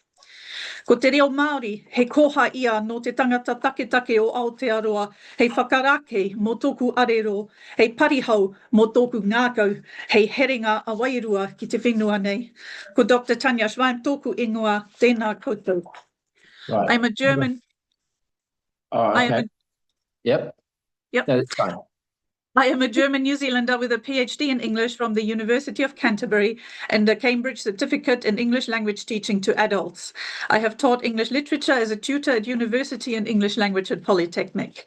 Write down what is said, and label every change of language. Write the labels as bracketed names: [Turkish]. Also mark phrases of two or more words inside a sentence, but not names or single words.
[Māori] Ko te reo Māori, he koha ia no te tangata take o Aotearoa, hei whakarake mō tōku arero, hei parihau mō tōku ngākau, hei heringa a wairua ki te whenua nei. Ko Dr. Tanya Schwein tōku ingoa, tēnā koutou. [English] Right. I'm a German... Oh, okay. Yep. Yep. No, that's fine. I am a German New Zealander with a PhD in English from the University of Canterbury and a Cambridge certificate in English language teaching to adults. I have taught English literature as a tutor at university and English language at Polytechnic.